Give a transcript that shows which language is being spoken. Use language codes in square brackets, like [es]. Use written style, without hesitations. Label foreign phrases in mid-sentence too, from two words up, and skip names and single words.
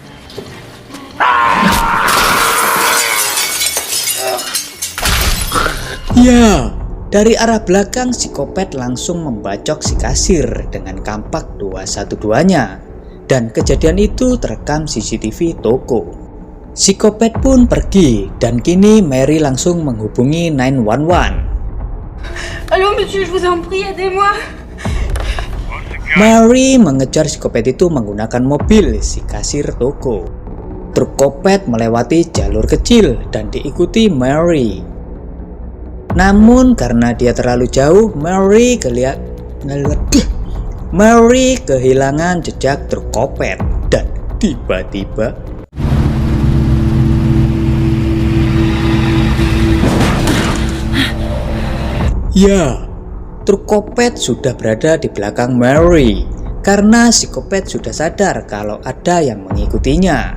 [id] ya, dari arah belakang psikopat langsung membacok si kasir dengan kampak 212-nya dan kejadian itu terekam CCTV toko. Psikopat pun pergi dan kini Mary langsung menghubungi 911. [fr] Allô, monsieur, je vous en prie, aidez-moi. [id] Mary mengejar psikopat itu menggunakan mobil si kasir toko. Truk kopet melewati jalur kecil dan diikuti Mary. Namun karena dia terlalu jauh, Mary kehilangan jejak truk kopet dan tiba-tiba ya, truk kopet sudah berada di belakang Mary karena psikopat sudah sadar kalau ada yang mengikutinya.